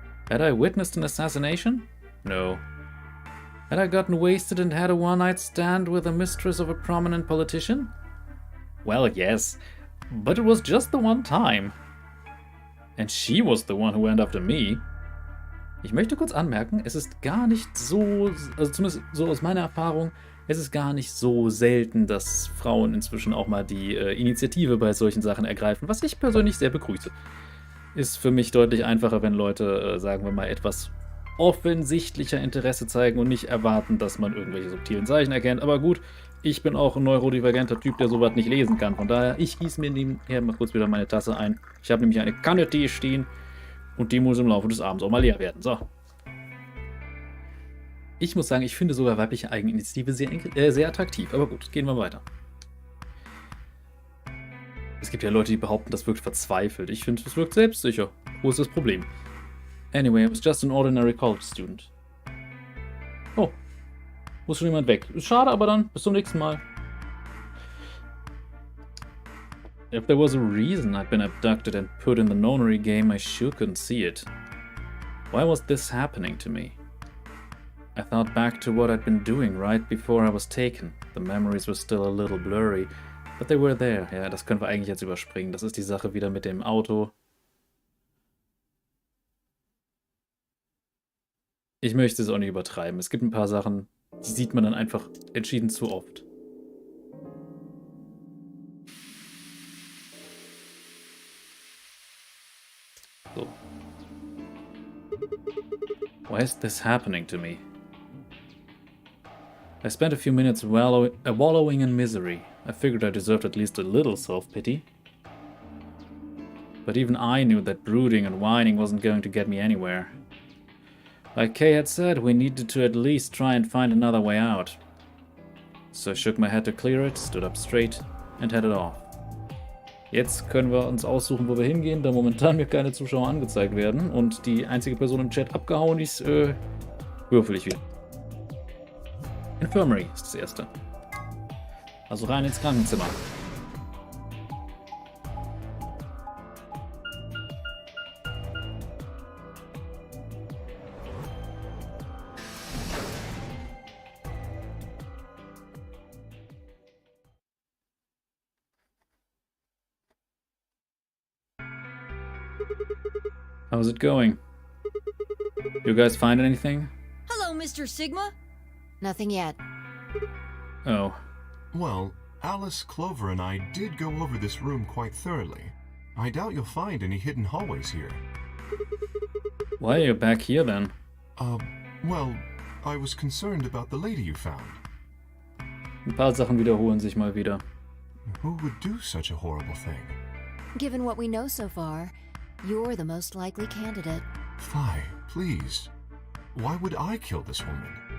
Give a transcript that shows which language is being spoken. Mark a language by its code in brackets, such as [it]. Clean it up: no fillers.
[en] Had I witnessed an assassination? No. Had I gotten wasted and had a one-night stand with the mistress of a prominent politician? Well, yes, but it was just the one time. And she was the one who went after me. [de] Ich möchte kurz anmerken, es ist gar nicht so, also zumindest so aus meiner Erfahrung, es ist gar nicht so selten, dass Frauen inzwischen auch mal die Initiative bei solchen Sachen ergreifen, was ich persönlich sehr begrüße. Ist für mich deutlich einfacher, wenn Leute, sagen wir mal, etwas offensichtlicher Interesse zeigen und nicht erwarten, dass man irgendwelche subtilen Zeichen erkennt. Aber gut, ich bin auch ein neurodivergenter Typ, der sowas nicht lesen kann. Von daher, ich gieße mir nebenher mal kurz wieder meine Tasse ein. Ich habe nämlich eine Kanne Tee stehen und die muss im Laufe des Abends auch mal leer werden. So. Ich muss sagen, ich finde sogar weibliche Eigeninitiative sehr attraktiv. Aber gut, gehen wir weiter. Es gibt ja Leute, die behaupten, das wirkt verzweifelt. Ich finde, das wirkt selbstsicher. Wo ist das Problem? [en] Anyway, I was just an ordinary college student. [de] Oh, muss schon jemand weg. Schade, aber dann bis zum nächsten Mal. [en] If there was a reason I'd been abducted and put in the nonary game, I sure couldn't see it. Why was this happening to me? I thought back to what I'd been doing right before I was taken. The memories were still a little blurry, but they were there. [de] Ja, das können wir eigentlich jetzt überspringen. Das ist die Sache wieder mit dem Auto. Ich möchte es auch nicht übertreiben. Es gibt ein paar Sachen, die sieht man dann einfach entschieden zu oft. So. [en] Why is this happening to me? I spent a few minutes wallowing in misery. I figured I deserved at least a little self-pity. But even I knew that brooding and whining wasn't going to get me anywhere. Like Kay had said, we needed to at least try and find another way out. So I shook my head to clear it, stood up straight and headed off. [de] Jetzt können wir uns aussuchen, wo wir hingehen, da momentan mir keine Zuschauer angezeigt werden und die einzige Person im Chat abgehauen ist, würfel ich wieder. Infirmary ist das erste. Also rein ins Krankenzimmer. [en] How's it going? You guys find anything? Hello, Mr. Sigma. Nothing yet. Oh. Well, Alice, Clover, and I did go over this room quite thoroughly. I doubt you'll find any hidden hallways here. Why are you back here then? Well, I was concerned about the lady you found. [de] Ein paar Sachen wiederholen sich mal wieder. [en] Who would do such a horrible thing? Given what we know so far, you're the most likely candidate. Fie, please. Why would I kill this woman?